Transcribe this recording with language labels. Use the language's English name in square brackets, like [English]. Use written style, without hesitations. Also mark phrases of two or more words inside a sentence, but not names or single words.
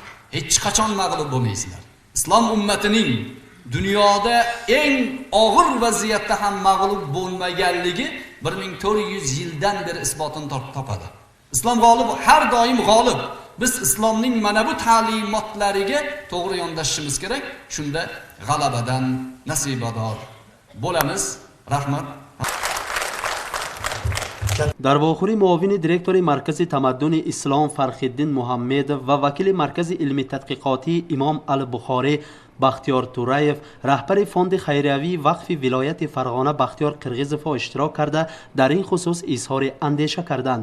[Uzbek] Hech qachon mag'lub bo'lmaysizlar. Islom ummatining dunyoda eng og'ir vaziyatda ham mag'lub bo'lmaganligi 1400 yildan beri isbotini topadi. Islom g'olib, har doim g'olib. Biz islomning mana bu ta'limotlariga to'g'ri yondashishimiz kerak. Shunda g'alabadan nasibador bo'lamiz. Rahmat. [Tajik] дар вохӯрӣ муовини директори маркази тамаддуни ислом Фархиддин Муҳаммедов ва вакили маркази илми тадқиқотии имом Ал-Бухорӣ Бахтиёр Тураев, раҳбари фонди хайриявии вақфи вилояти Фарғона Бахтиёр Қирғизово иштирок карда дар ин хусус изҳори андеша карданд.